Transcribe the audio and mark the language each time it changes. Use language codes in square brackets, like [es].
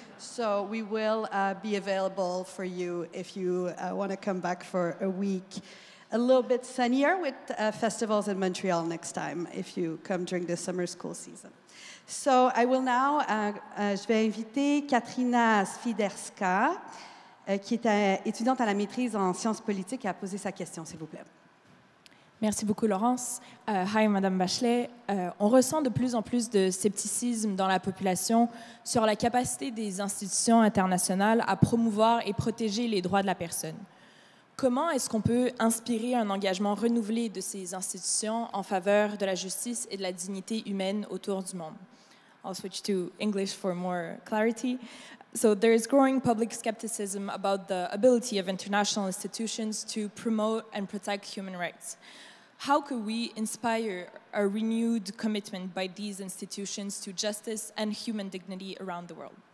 [en] So we will be available for you if you want to come back for a week. A little bit sunnier with festivals in Montreal next time if you come during the summer school season. So I will now, [fr] je vais inviter Katrina Swiderska, qui est étudiante à la maîtrise en sciences politiques, à poser sa question, s'il vous plaît. Merci beaucoup, Laurence. Hi, Mme Bachelet. On ressent de plus en plus de scepticisme dans la population sur la capacité des institutions internationales à promouvoir et protéger les droits de la personne. Comment est-ce qu'on peut inspirer un engagement renouvelé de ces institutions en faveur de la justice et de la dignité humaine autour du monde? [en] I'll switch to English for more clarity. So there is growing public skepticism about the ability of international institutions to promote and protect human rights. How could we inspire a renewed commitment by these institutions to justice and human dignity around the world?